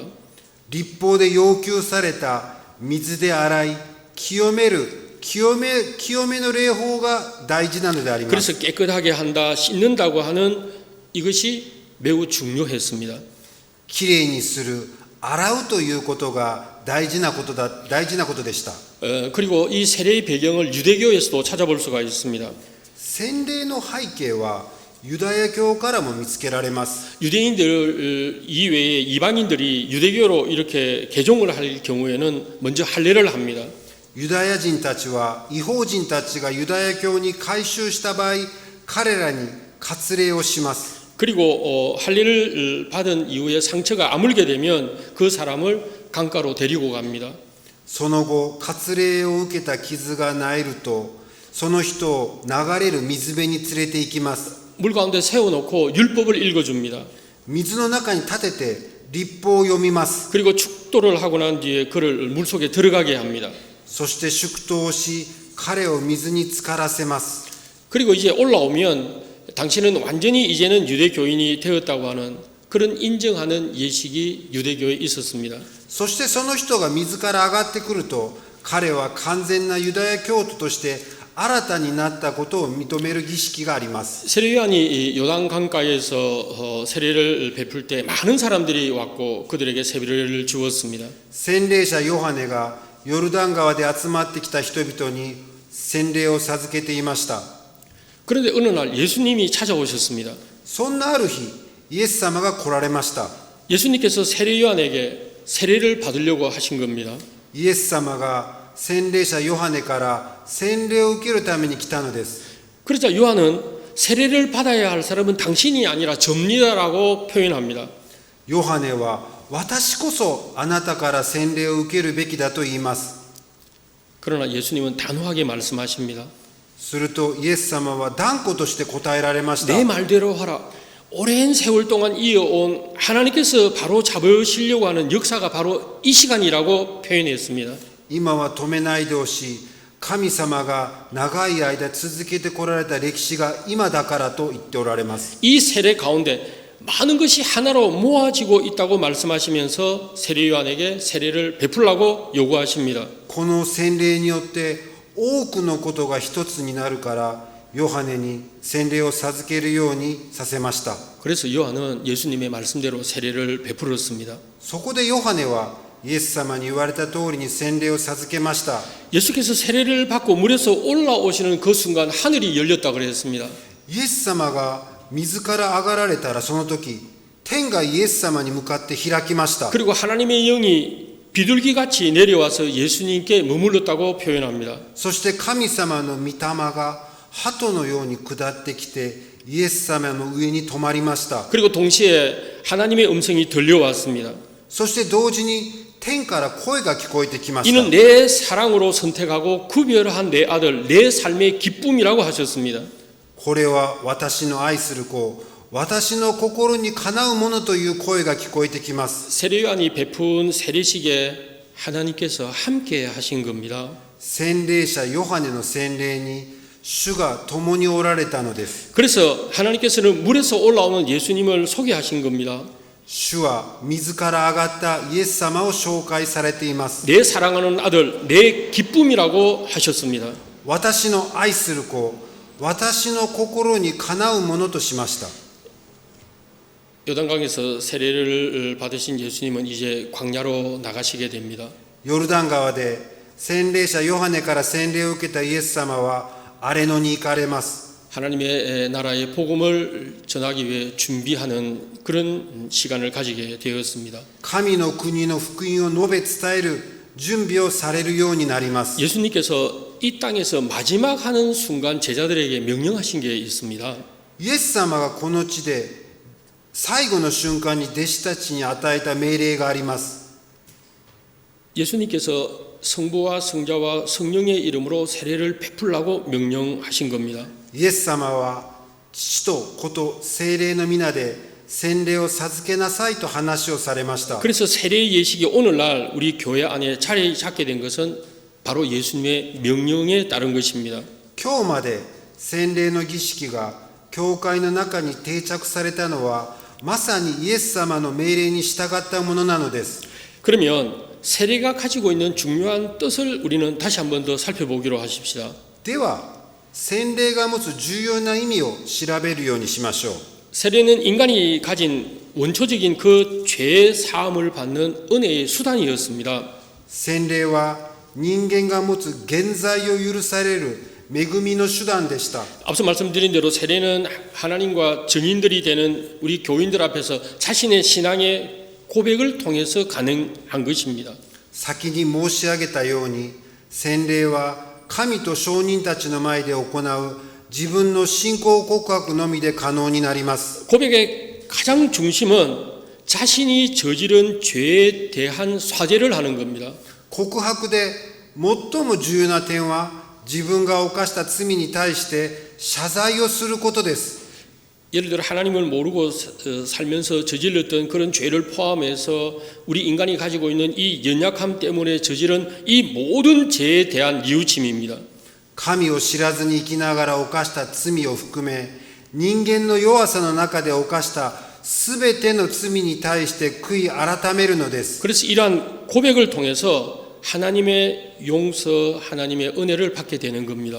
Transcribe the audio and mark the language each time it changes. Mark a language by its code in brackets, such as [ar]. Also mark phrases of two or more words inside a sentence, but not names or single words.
[ja] 律法で要求された水で洗い清めの礼法が大事なのであります。 [ko] 그래서 깨끗하게 한다, 씻는다고 하는 이것이 매우 중요했습니다. [ja] きれいにする、洗うということが大事なことでした。 [ko] 그리고 이 세례의 배경을 유대교에서도 찾아볼 수가 있습니다. [ja] 洗礼の背景はユダヤ教からも見つけられます。 [ko] 유대인들 이외에 이방인들이 유대교로 이렇게 개종을 할 경우에는 먼저 할례를 합니다. [ja] ユダヤ人たちは異邦人たちがユダヤ教に改宗した場合、彼らに割礼をします。 [ko] 그리고 할례를 받은 이후에 상처가 아물게 되면 그 사람을 강가로 데리고 갑니다. [ja] その後、割礼を受けた傷が治ると、その人を流れる水辺に連れて行きます。 [ko] 물 가운데 세워놓고 율법을 읽어줍니다. [ja] 水の中に立てて律法を読みます。 [ko] 그리고 축도를 하고 난 뒤에 그를 물속에 들어가게 합니다. [ja] そして祝祷をし、彼を水に浸からせます。 [ko] 그리고 이제 올라오면 당신은 완전히 이제는 유대교인이 되었다고 하는 그런 인정하는 예식이 유대교에 있었습니다. [ja] そしてその人が水から上がってくると、彼は完全なユダヤ教徒として新たになったことを認める儀式があります。 [ko] 세례 요한이 요단 강가에서 세례를 베풀 때 많은 사람들이 왔고 그들에게 세례를 주었습니다. [ja] 洗礼者ヨハネがヨルダン川で集まってきた人々に洗礼を授けていました。 [ko] 그런데 어느 날 예수님이 찾아오셨습니다. [ja] そんなある日、イエス様が来られました。 [ko] 예수님께서 세례 요한에게 세례를 받으려고 하신 겁니다. [ja] イエス様が洗礼者ヨハネから洗礼を受けるために来たのです。 [ko] 그러자 요한은 세례를 받아야 할 사람은 당신이 아니라 접니다라고 표현합니다. [ja] ヨハネは私こそあなたから洗礼を受けるべきだと言います。 [ko] 그러나 예수님은 단호하게 말씀하십니다. [ja] するとイエス様は断固として答えられました。 [ko] 내 말대로 하라. 오랜 세월 동안 이어온 하나님께서 바로 잡으시려고 하는 역사가 바로 이 시간이라고 표현했습니다. [ja] 今は止めないでほしい。神様が長い間続けてこられた歴史が今だからと言っておられます。 [ko] 이 세례 가운데 많은 것이 하나로 모아지고 있다고 말씀하시면서 세례 요한에게 세례를 베풀라고 요구하십니다. [ja] この洗礼によって多くのことが一つになるからヨハネに洗礼を授けるようにさせました。 [ko] 그래서 요한은 예수님의 말씀대로 세례를 베풀었습니다. [ja] そこでヨハネはイエス様に言われた通りに洗礼を授けました。 [ko] 예수께서 세례를 받고 물에서 올라오시는 그 순간 하늘이 열렸다 그랬습니다. [ja] イエス様が水から上がられたらその時、天がイエス様に向かって開きました。 [ko] 그리고 하나님의 영이 비둘기같이 내려와서 예수님께 머물렀다고 표현합니다. [ja] そして神様の御霊が鳩のように下ってきてイエス様の上に止まりました。 [ko] 그리고 동시에 하나님의 음성이 들려왔습니다. [ja] そして同時に天から声が聞こえてきました。 [ko] 이는 내 사랑으로 선택하고 구별한 내 아들, 내 삶의 기쁨이라고 하셨습니다. [ja] これは私の愛する子、私の心にかなうものという声が聞こえてきます。 [ko] 세례요한이 베푼 세례식에 하나님께서 함께 하신 겁니다. [ja] 洗礼者ヨハネの洗礼に主が共におられたのです。 [ko] 그래서 하나님께서는 물에서 올라오는 예수님을 소개하신 겁니다. [ja] 主は自ら上がったイエス様を紹介されています。 [ko] 내 사랑하는 아들, 내 기쁨이라고 하셨습니다. [ja] 私の愛する子、私の心にかなうものとしました。 [ko] 요단강에서 세례를 받으신 예수님은 이제 광야로 나가시게 됩니다. [ja] ヨルダン川で洗礼者ヨハネから洗礼を受けたイエス様は荒野に行かれます。 [ko] 하나님의 나라의 복음을 전하기 위해 준비하는 그런 시간을 가지게 되었습니다. [ja] 神の国の福音を述べ伝える準備をされるようになります。 [ko] 예수님께서 이 땅에서 마지막 하는 순간 제자들에게 명령하신 게 있습니다. [ja] イエス様がこの地で最後の瞬間に弟子たちに与えた命令があります。 [ko] 예수님께서 성부와 성자와 성령의 이름으로 세례를 베풀라고 명령하신 겁니다. [ja] イエス様は父と子と聖霊の皆で洗礼を授けなさいと話をされました。 [ko] 그래서 세례 예식이 오늘날 우리 교회 안에 자리 잡게 된 것은 바로 예수님의 명령에 따른 것입니다. [ja] 今日まで洗礼の儀式が教会の中に定着されたのはまさにイエス様の命令に従ったものなのです。 [ko] 그러면 세례가 가지고 있는 중요한 뜻을 우리는 다시 한 번 더 살펴보기로 하십시다. [ja] では洗礼が持つ重要な意味を調べるようにしましょう。 [ko] 세례는 인간이 가진 원초적인 그 죄 사함을 받는 은혜의 수단이었습니다. [ja] 洗礼は人間が持つ現在を許される恵みの手段でした。 [ko] 앞서 말씀드린 대로 세례는 하나님과 증인들이 되는 우리 교인들 앞에서 자신의 신앙의 고백을 통해서 가능한 것입니다. [ja] 先に申し上げたように洗礼は神と証人たちの前で行う自分の信仰告白のみで可能になります。 [ko] 고백의 가장 중심은 자신이 저지른 죄에 대한 사죄를 하는 겁니다. [ja] 告白で最も重要な点は自分が犯した罪に対して謝罪をすることです。 [ko] 예를 들어 하나님을 모르고 살면서 저질렀던 그런 죄를 포함해서 우리 인간이 가지고 있는 이 연약함 때문에 저지른 이 모든 죄에 대한 뉘우침입니다. [ja] 神を知らずに生きながら犯した罪を含め人間の弱さの中で犯したすべての罪に対して悔い改めるのです。 [ko] 그래서 이러한 고백을 통해서 하나님의 용서, 하나님의 은혜를 받게 되는 겁니다.